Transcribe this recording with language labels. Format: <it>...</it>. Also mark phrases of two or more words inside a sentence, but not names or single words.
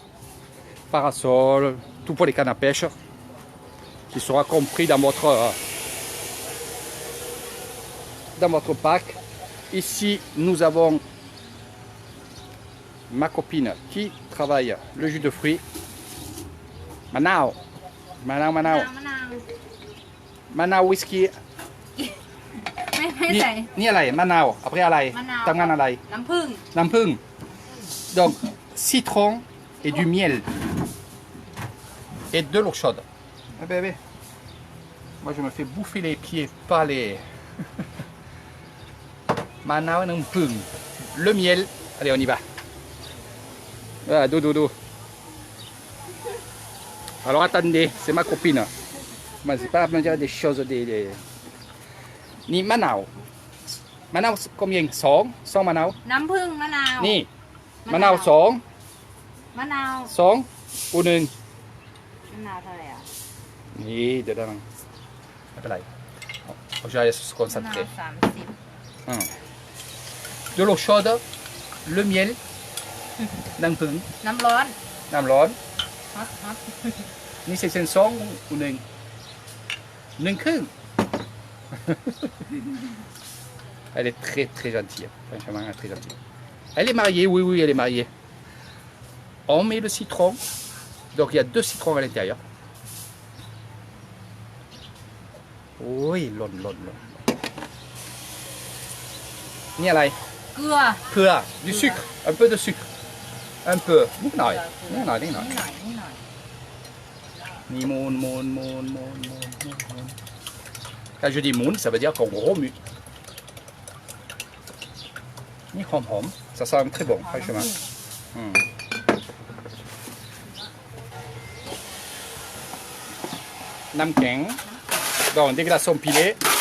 <fr>Parasols, tout pour les cannes à pêche, qui sera compris dans votre pack. Ici, nous avons ma copine qui travaille le jus de fruits. Manao. Manao whisky.</fr> <th>ไม่ใส่ นี่อะไรมะนาว après อะไร มะนาว ทำงานอะไร น้ำผึ้ง น้ำผึ้ง</th> <fr>donc citron et du miel et de l'eau chaude. Ah bébé, moi je me fais bouffer les pieds par les manao et pung. Le miel, allez on y va. Voilà, dodo. Alors attendez, c'est ma copine. Mais c'est pas à me dire des choses</fr> <th>นี่ มะนาว.</th> <fr>Manao combien? 2 manao.</fr> <th>น้ำผึ้งมะนาว นี่ มะนาว 2 มะนาว</th> <fr>2 ou 1.</fr> <th>มะนาวเท่าไหร่อ่ะ</th> <fr>Ni dedans. Voilà. Je vais se</fr> <th>มะนาว</th> <fr>concentrer. 30 De l'eau chaude, le miel,</fr> <th>น้ำผึ้ง น้ำร้อน น้ำร้อน</th> <en>hot hot</en> <fr>นี่ c'est 2 ou 1 1 ครึ่ง Elle est très très gentille, franchement elle est très gentille. Elle est mariée, oui, elle est mariée. On met le citron, donc il y a 2 citrons à l'intérieur. Oui, l'on.</fr> <th>Ni อะไร เกลือ</th> <fr>เกลือ du sucre, un peu de sucre. Un peu,</fr> <th>นิดหน่อย นิดหน่อย นี่ หมุน.</th> <fr>Quand je dis moon, ça veut dire qu'on remue.</fr> <th>นี่ หอม,</th> <fr>ça sent très bon, franchement.</fr> <th>น้ำแข็ง,</th> <fr>donc des glaçons pilés.</fr>